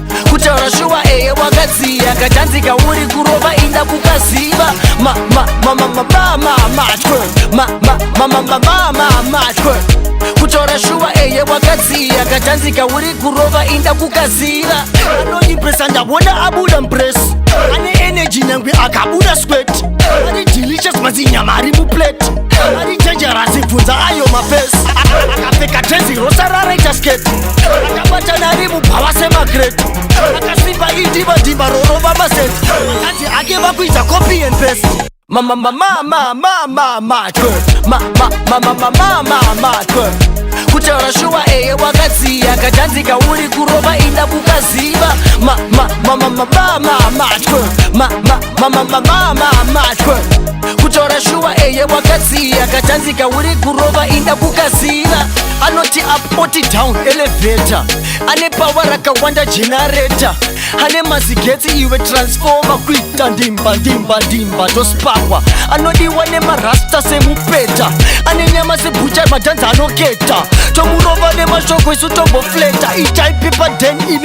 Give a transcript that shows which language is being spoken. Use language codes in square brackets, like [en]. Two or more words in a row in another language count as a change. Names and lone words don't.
[sn] Kutaura shuwa, eye, wakadziya. Katanzika uri kurova, inda kukaziva. Ma, ma, ma, ma, ma, ma, ma, ma, twerk. Ma, ma, ma, ma, ma, ma, ma, ma, twerk. Kutaura shuwa, eye, wakadziya. Katanzika uri kurova, inda kukaziva. Anoimpresa, ndabona abuda mpress. Ane energy, nyangwe akabuda sweat. Ari delicious, mazi nyama ari muplate. Ari Chenjera sibvunza ayo mapesi. Akapfeka tenzi rosara reita sketi. Akabata nari mubhava semakreti. Akasimba idimba dimba rorova maseti. Akadzi ake vakuita [en] copy and paste. Ma, ma, ma, ma, ma, ma, ma, ma, twerk. Ma, ma, ma, ma, ma, ma, ma, twerk. [sn] Kutaura shuwa eye wakadziya. Kajanzika uri kurova inda kukaziva. Ma, ma, ma, ma, ma, ma, ma, ma, twerk. Ma, ma, Mama, mama, mama, twe. Kutaura shuwa, eye, wakadziya. Katanzika uri kurova, inda kukasira. Anoti up, oti down, elevator. Ane power rakawanda, generator. Ane mazigetsi, iwe transformer. Kuita ndimba, ndimba, ndimba, tospakwa. Anodiwa nemarasta semupeta. Ane nyama sebucha, madhanza anoketa. Tomurova nemashoko, isu tombofleta. Ichaipi padeni.